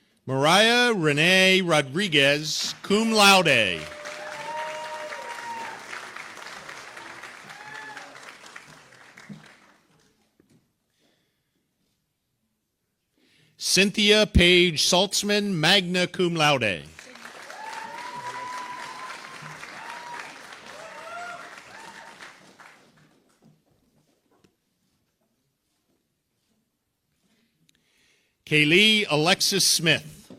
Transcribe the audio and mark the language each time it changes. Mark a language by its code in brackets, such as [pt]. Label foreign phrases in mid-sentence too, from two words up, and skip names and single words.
[en] Mariah Renee Rodriguez, [la] cum laude. [en] Cynthia Paige Saltzman, [la] magna cum laude. [en] Kaylee Alexis Smith.